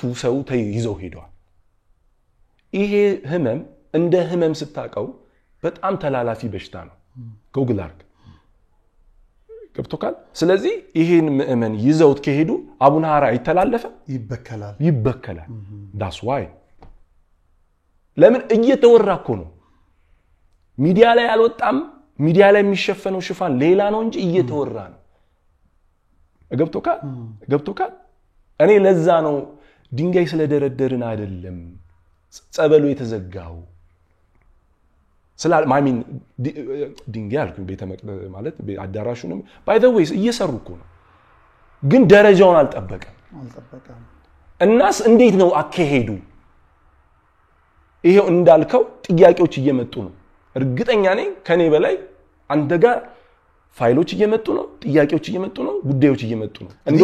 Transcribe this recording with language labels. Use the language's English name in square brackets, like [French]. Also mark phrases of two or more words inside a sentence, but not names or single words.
[Amharic] ሰው ተይዘው ሄዷል ይሄ ህመም እንደ ህመም ስታቀው በጣም ተላላፊ በሽታ ነው ጎግል አርግ ገብቶካል ስለዚህ ይሄን ምእመን ይዘውት ከሄዱ አቡነ ሐራ ይተላለፈ ይበከላል [English] that's why [Amharic] ለምን እየተወራኮ ነው ሚዲያ ላይ አልወጣም ሚዲያ ላይ የሚሸፈነው ሽፋን ሌላ ነው እንጂ እየተወራ ነው ገብቶካል እኔ ለዛ ነው ድንጋይ ስለደረደርን አይደለም ጸበሉ የተዘጋው ማሚን ድንጋይ አልኩኝ ቤተ መቅደስ ማለት አዳራሹንም [English] by the way [Amharic] እየሰሩኩ ነው ግን ደረጃውን አልጠበቀም እናስ እንዴት ነው አከሄዱ ይሄው እንዳልከው ጥያቄዎች እየመጡ ነው እርግጠኛ ነኝ ከኔ በላይ አንተ ጋር ፋይሎች እየመጡ ነው ጥያቄዎች እየመጡ ነው ጉዳዮች እየመጡ ነው